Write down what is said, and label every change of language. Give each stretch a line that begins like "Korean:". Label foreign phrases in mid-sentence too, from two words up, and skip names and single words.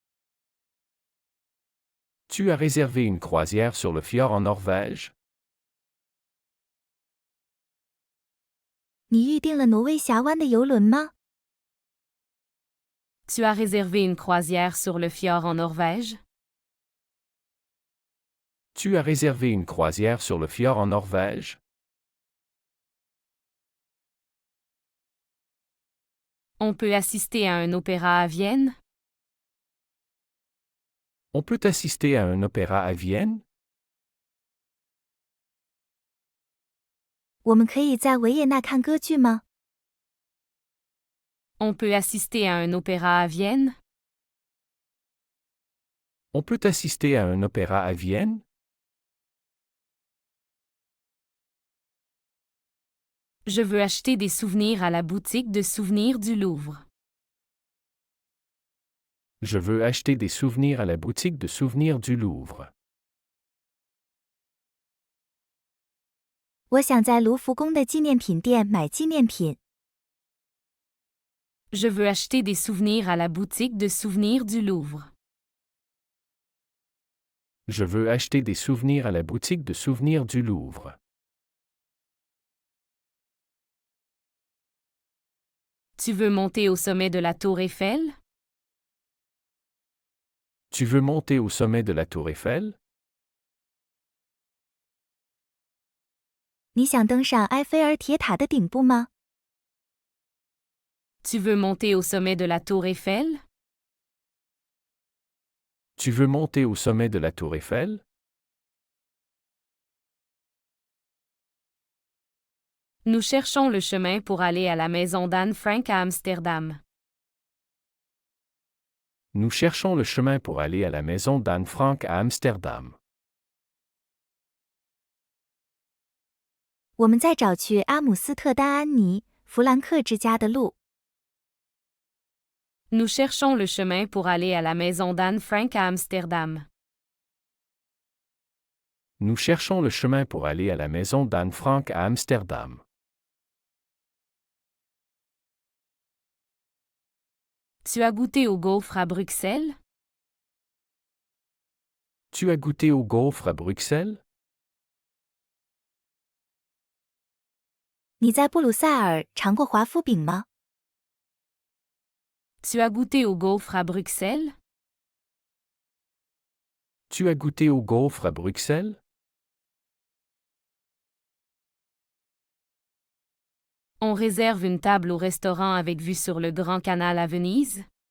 French: Tu as réservé une croisière sur le fjord en Norvège?
Chinese: 你预定了挪威峡湾的邮轮吗？
French: Tu as réservé une croisière sur le fjord en Norvège? Tu as réservé une croisière sur le fjord en Norvège? On peut assister à un opéra à Vienne? On peut assister à un opéra à Vienne?
Chinese: 我们可以在维也纳看歌剧吗？
French: On peut assister à un opéra à Vienne? On peut assister à un opéra à Vienne? Je veux acheter des souvenirs à la boutique de souvenirs du Louvre. Je veux acheter des souvenirs à la boutique de souvenirs du Louvre.
Chinese: 我想在卢浮宫的纪念品店买纪念品。
French: Je veux acheter des souvenirs à la boutique de souvenirs du Louvre. Je veux acheter des souvenirs à la boutique de souvenirs du Louvre. Tu veux monter au sommet de la tour Eiffel? Tu veux monter au sommet de la tour Eiffel?
Chinese: 你想登上埃菲尔铁塔的顶部吗？
French: Tu veux monter au sommet de la tour Eiffel? Tu veux monter au sommet de la tour Eiffel? Nous cherchons le chemin pour aller à la maison d'Anne Frank à Amsterdam. Nous cherchons le chemin pour aller à la maison d'Anne Frank à Amsterdam.
Chinese: 我们在找去阿姆斯特丹安妮·弗兰克之家的路。
French: Nous cherchons le chemin pour aller à la maison d'Anne Frank à Amsterdam. Nous cherchons le chemin pour aller à la maison d'Anne Frank à Amsterdam. Tu as goûté au gaufre à Bruxelles? Tu as goûté au gaufre à Bruxelles?
Chinese: 你在布鲁塞尔尝过华夫饼吗？
French: Tu as goûté au gaufre à Bruxelles? Tu as goûté au gaufre à Bruxelles? On réserve une table au restaurant avec vue sur le Grand Canal à Venise?